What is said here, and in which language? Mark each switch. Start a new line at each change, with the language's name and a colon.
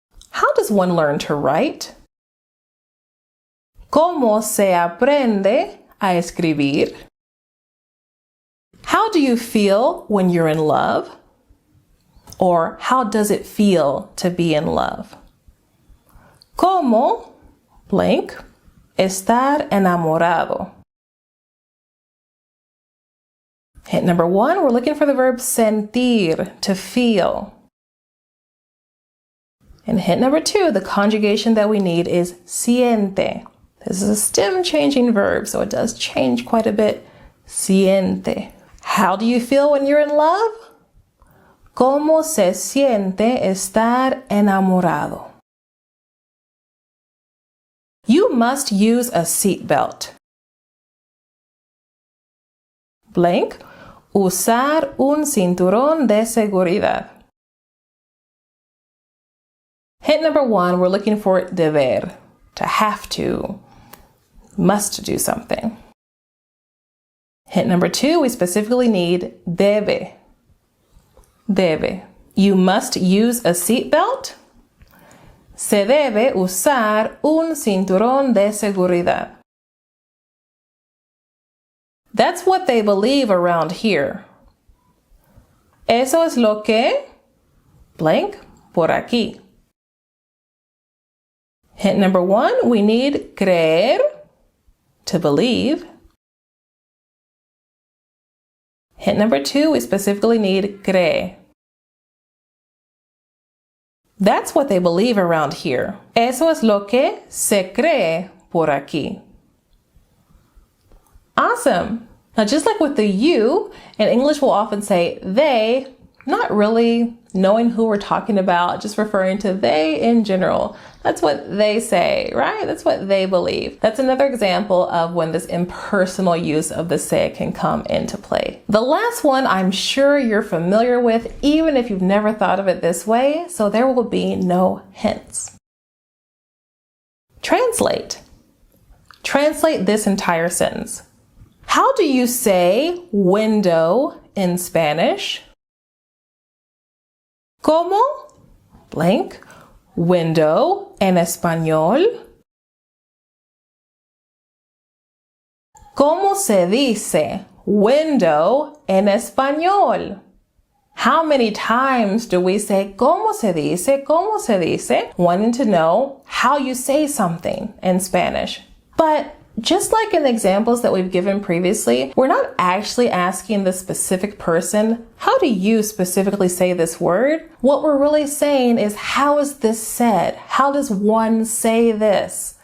English: How does one learn to write?
Spanish: ¿Cómo se aprende a escribir.
English: How do you feel when you're in love? Or how does it feel to be in love?
Spanish: ¿Cómo, blank, estar enamorado?
English: Hint number 1, we're looking for the verb sentir, to feel. And hint number 2, the conjugation that we need is siente. This is a stem changing verb, so it does change quite a bit. Siente. How do you feel when you're in love?
Spanish: ¿Cómo se siente estar enamorado?
English: You must use a seatbelt.
Spanish: Blank. Usar un cinturón de seguridad.
English: Hint number 1, we're looking for deber, to have to, must do something. Hint number 2, we specifically need debe. Debe. You must use a seatbelt.
Spanish: Se debe usar un cinturón de seguridad.
English: That's what they believe around here.
Spanish: Eso es lo que, blank, por aquí.
English: Hint number 1, we need creer, to believe. Hint number 2, we specifically need cree. That's what they believe around here.
Spanish: Eso es lo que se cree por aquí.
English: Awesome. Now, just like with the you, in English we'll often say they, not really knowing who we're talking about, just referring to they in general. That's what they say, right? That's what they believe. That's another example of when this impersonal use of the se can come into play. The last one I'm sure you're familiar with, even if you've never thought of it this way, so there will be no hints. Translate. Translate this entire sentence. How do you say window in Spanish?
Spanish: ¿Cómo? Blank. Window en español. ¿Cómo se dice window en español?
English: How many times do we say
Spanish: ¿cómo se dice? ¿Cómo se dice?
English: Wanting to know how you say something in Spanish. But just like in the examples that we've given previously, we're not actually asking the specific person, how do you specifically say this word? What we're really saying is, how is this said? How does one say this?